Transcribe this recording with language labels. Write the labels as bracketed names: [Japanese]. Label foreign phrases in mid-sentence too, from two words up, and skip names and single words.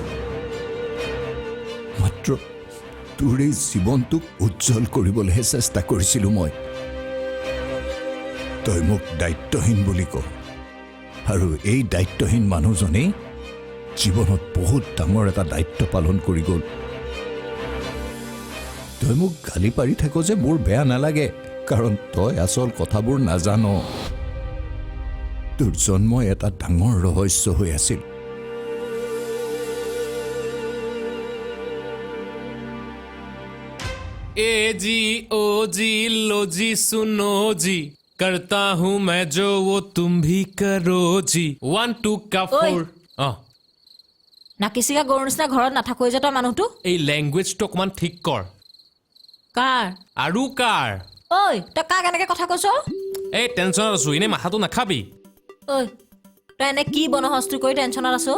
[Assamese] মাত্ৰ তোৰ এই জীৱনটোক উজ্জ্বল কৰিবলৈহে চেষ্টা কৰিছিলোঁ মই তই মোক দায়িত্বহীন বুলি ক আৰু এই দায়িত্বহীন মানুহজনেই জীৱনত বহুত ডাঙৰ এটা দায়িত্ব পালন কৰি গ'ল তই মোক গালি পাৰি থাক যে মোৰ বেয়া নালাগে কাৰণ তই আচল কথাবোৰ নাজান তোৰ জন্ম এটা ডাঙৰ ৰহস্য হৈ আছিল [Hindi] ए जी ओ जी लो जी सुनो जी करता हूँ मैं जो वो तुम भी करो जी 1 2 का 4 [Assamese] নাকিচিকা গৰুৰ নিচিনা ঘৰত নাথাকৈ যে তই মানুহটো এই লেংগুৱেজটো অকমান ঠিক কৰ কাৰ আৰু কাৰ ঐ তই কাক এনেকে কথা কৈছ এই টেনশ্যনত আছো এনে মাথাটো নাখাবি ঐ তই এনে কি বনহস্তি কৰি টেনশ্যনত আছ